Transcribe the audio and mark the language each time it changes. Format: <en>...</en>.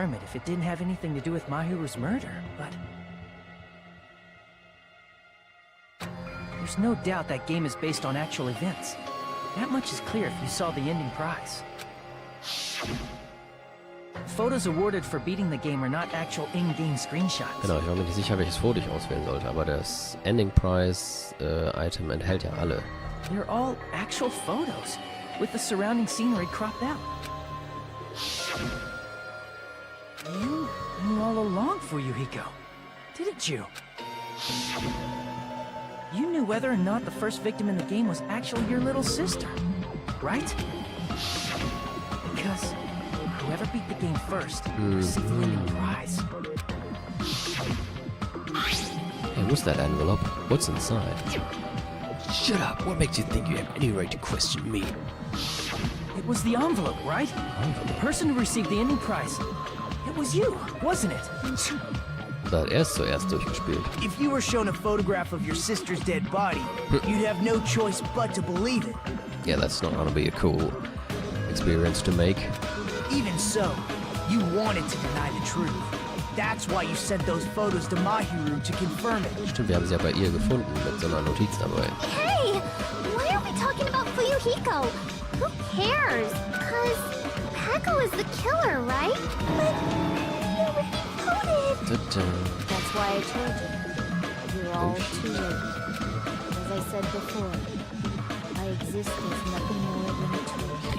<en>If it didn't have anything to do with Mahiru's murder, but there's no doubt that game is based on actual events. That much is clear if you saw the ending prize. Photos awarded for beating the game are not actual in-game screenshots.</en> <de>Genau, ich war mir nicht sicher, welches Foto ich auswählen sollte, aber das Ending Prize Item enthält ja alle.</de> <en>They're all actual photos, with the surrounding scenery cropped out. You knew all along, Fuyuhiko, didn't you? You knew whether or not the first victim in the game was actually your little sister, right? Because whoever beat the game first received the winning prize. Hey, what's that envelope? What's inside? Shut up! What makes you think you have any right to question me? It was the envelope, right? The person who received the ending prize. It was you, wasn't it?</en> <de>Da hat er es zuerst durchgespielt.</de> <en>If you were shown a photograph of your sister's dead body, you'd have no choice but to believe it. Yeah, that's not gonna be a cool experience to make. Even so, you wanted to deny the truth. That's why you sent those photos to Mahiru to confirm it.</en> <de>Stimmt, wir haben sie ja bei ihr gefunden mit so einer Notiz dabei.</de> <en>Hey! Why are we talking about Fuyuhiko? Who cares? Cause Peko is the killer, right? But you already voted! That's why I told you. You're all too late. As I said before, I exist as nothing more than a tool.</en>